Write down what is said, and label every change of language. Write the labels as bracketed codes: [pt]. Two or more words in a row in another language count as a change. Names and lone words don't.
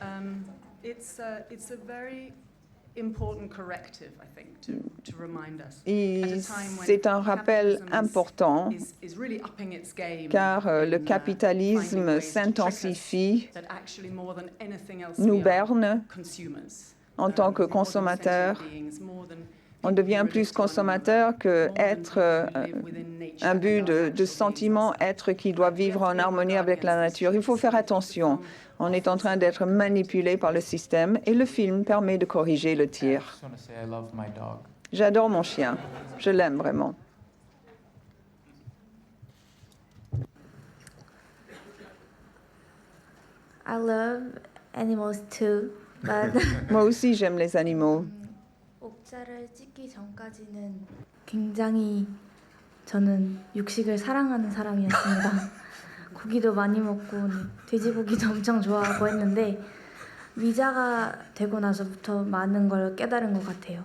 [fr] C'est un rappel important car le capitalisme s'intensifie, nous berne en tant que consommateurs On devient plus consommateur que être un but de sentiment, être qui doit vivre en harmonie avec la nature. Il faut faire attention. On est en train d'être manipulé par le système et le film permet de corriger le tir. J'adore mon chien. Je l'aime vraiment. [en] I love animals too, but [fr] Moi aussi, j'aime les animaux. [ko] 옥자를 찍기 전까지는 굉장히 저는 육식을 사랑하는 사람이었습니다. 고기도 많이 먹고 돼지고기도 엄청 좋아하고 했는데 미자가 되고 나서부터 많은 걸 깨달은 것 같아요.